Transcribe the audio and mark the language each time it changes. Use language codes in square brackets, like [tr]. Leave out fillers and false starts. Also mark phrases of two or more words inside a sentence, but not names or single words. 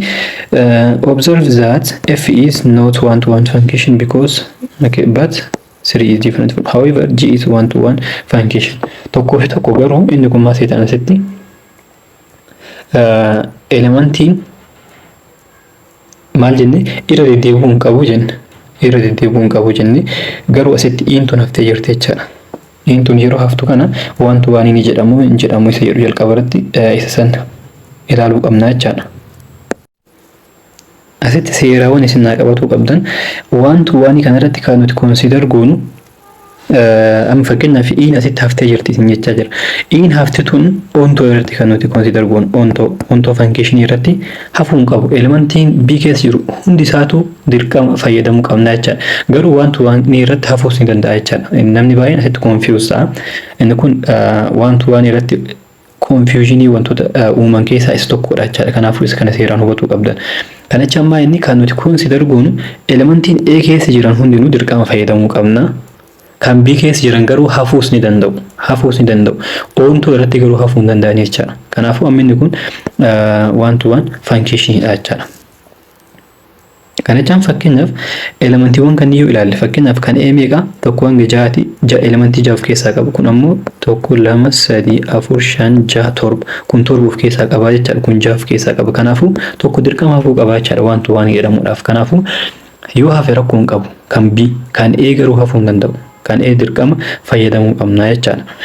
[en] Observe that f is not one to one function because but 3 is different from, however g is one to one function. [om] Tokko fi tokko garuu inni kun maaseetan asitti elementiin maal jenne irra deddeebi'uu hin qabu jenne garuu asitti intun haftee jirti jechaadha. Intun yeroo haftu kana [en] one to one [om] ni jedhamu isa jedhu jalqaba irratti isa san ilaaluu qabna jechaadha. Asitti seeraawwan isin naa qabatuu qabdan [en] one to one [om] kana irratti kan nuti consider goonu amma fakkeenyaaf in asitti haftee jirti isin jechaa jira. In hafti tun ontoo irratti kan nuti consider goonu ontoo function irratti hafuu hin qabu. Elementiin b keessa jiru hundi isaatu dirqama fayyadamuu qabna jechaadha. Garuu [en] one to one [om] irratti hafuus ni danda'a jechaadha. Namni baay'een asitti confuse ta'a. Inni kun [en] one to one [om] irratti confusionii wantoota uuman keessaa isa tokkodha jechaadha. Kanaafuu isa kana seeraan hubachuu qabdan. Kana jecha ammaa inni kan nuti consider goonu elementiin A keessa jiran hundinuu dirqama fayyadamuu qabna. Kan B keessa jiran garuu hafuus ni danda'u. Onto irratti garuu hafuu hin danda'ani jechaadha. Kanaafuu amma inni kun [en] one to one [om] functionidha jechaadha. Kana jechaan fakkeenyaaf elementiiwwan kan yoo ilaalle fakkeenyaaf kan A meeqa tokko hanga ja'aati elementii ja'a of keessaa qabu kun ammoo tokko lama sadii afur shan ja'a torba kun torba of keessaa qaba jechaadha kun ja'a of keessaa qaba kanaafuu tokko dirqama hafuu qaba jechaadha waan tu waan jedhamuudhaaf kanaafuu yoo hafe rakkoo hin qabu kan B kan A garuu hafuu hin danda'u kan A dirqama fayyadamuu qabna jechaadha.